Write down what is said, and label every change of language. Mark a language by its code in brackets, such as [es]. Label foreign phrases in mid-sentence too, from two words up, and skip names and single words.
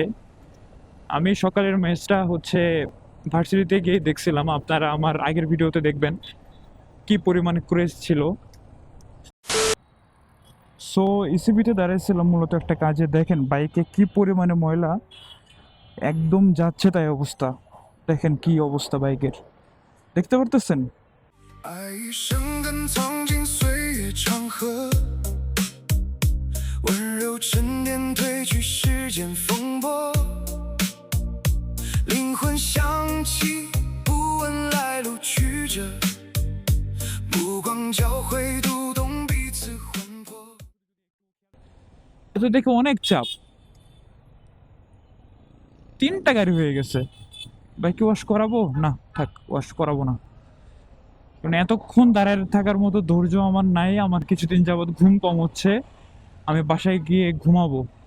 [bn] আমি সকালের ম্যাচটা হচ্ছে ভার্সিটিতে গিয়ে দেখছিলাম, আপনারা আমার আগের ভিডিওতে দেখবেন কি পরিমাণে ক্রেজ ছিল। সো ইসিবিতে দাঁড়িয়েছিলাম মূলত একটা কাজে। দেখেন বাইকে কি পরিমাণে ময়লা, একদম যাচ্ছে তাই অবস্থা। দেখেন কি অবস্থা বাইকের, দেখতে পারতেছেন? [zh] 爱一生跟藏进岁月长河，温柔沉淀褪去世间风波，灵魂响起，不问来路曲折，目光交汇，读懂彼此魂魄。 [bn] এটা দেখে অনেক চাপ, 3টা গাড়ি হয়ে গেছে। বাইকে ওয়াশ করাবো না, থাক ওয়াশ করাবো না, কারণ এতক্ষণ দাঁড়ায় থাকার মতো ধৈর্য আমার নাই। আমার কিছুদিন যাবৎ ঘুম কম হচ্ছে, আমি বাসায় গিয়ে ঘুমাবো।